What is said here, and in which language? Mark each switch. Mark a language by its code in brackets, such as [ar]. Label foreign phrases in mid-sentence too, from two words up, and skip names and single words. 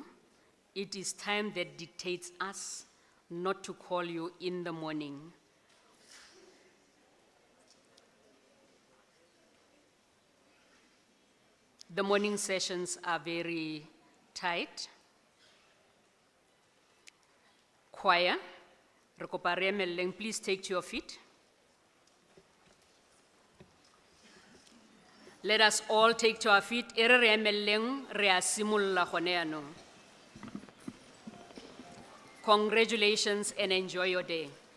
[en] It is time that dictates us not to call you in the morning. The morning sessions are very tight. Choir, [tn] re kopa re emeleng, [en] please take to your feet. Let us all take to our feet. [tn] Ere re emeleng re a simolla gone yaanong. [en] Congratulations and enjoy your day.